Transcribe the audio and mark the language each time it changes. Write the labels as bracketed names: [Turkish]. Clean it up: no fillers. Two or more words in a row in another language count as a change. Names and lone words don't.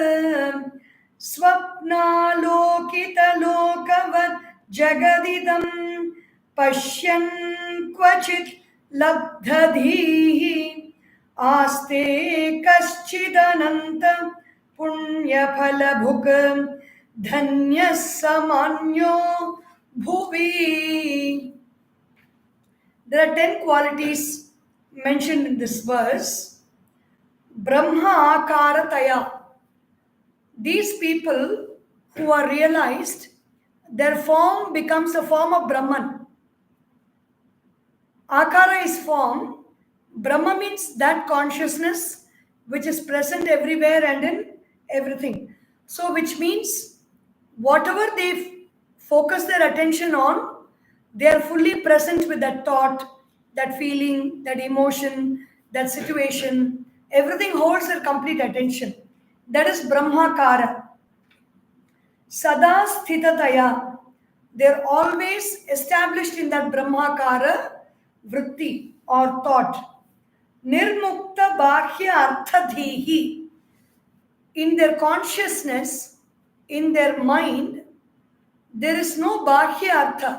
[Sanskrit] स्वप्नालोकित लोकवत् जगदिदं पश्यन् क्वचित् लब्धधीः आस्ते कश्चिदनंत पुण्यफलभुक् धन्यः सामान्यो भुवि. [English] There are 10 qualities mentioned in this verse. [Sanskrit] ब्रह्म आकारतया. [English] These people who are realized, their form becomes a form of Brahman. Akara is form. Brahma means that consciousness which is present everywhere and in everything. So which means whatever they focus their attention on, they are fully present with that thought, that feeling, that emotion, that situation. Everything holds their complete attention. That is Brahmakara. [Sanskrit] सदा स्थिततया. [English] They are always established in that [Sanskrit] ब्रह्माकार वृत्ति [English] or thought. [Sanskrit] निर्मुक्त बाह्य अर्थधीः. [English] in their consciousness, in their mind, there is no [Sanskrit] बाह्य अर्थ.